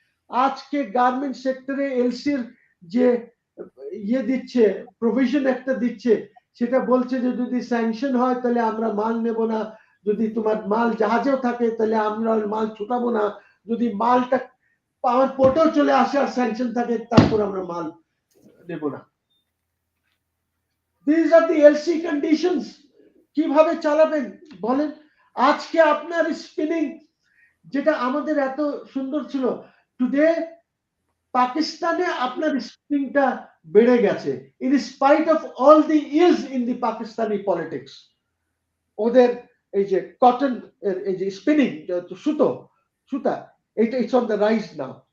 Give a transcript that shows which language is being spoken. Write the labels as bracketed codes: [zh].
[bn] আজকে গার্মেন্ট সেক্টরে এলসির যে ইয়ে দিচ্ছে, প্রভিশন একটা দিচ্ছে, সেটা বলছে যে যদি স্যাংশন হয় তাহলে আমরা মাল নেব না, যদি তোমার মাল জাহাজেও থাকে তাহলে আমরা মাল ছুটাবো না, যদি মালটা আমার পোর্টেও চলে আসে আর স্যাংশন থাকে তারপর আমরা মাল নেব না। [en] These are the LC conditions. [bn] কিভাবে চালাবেন বলেন? আজকে আপনার স্পিনিং যেটা আমাদের এত সুন্দর ছিল, টুডে পাকিস্তানে আপনার স্পিনিংটা বেড়ে গেছে, [en] In spite of all the ills in the Pakistani politics. [bn] ওদের এই যে কটন এর এই যে স্পিনিং, সুতা, এটা [en] It's on the rise now.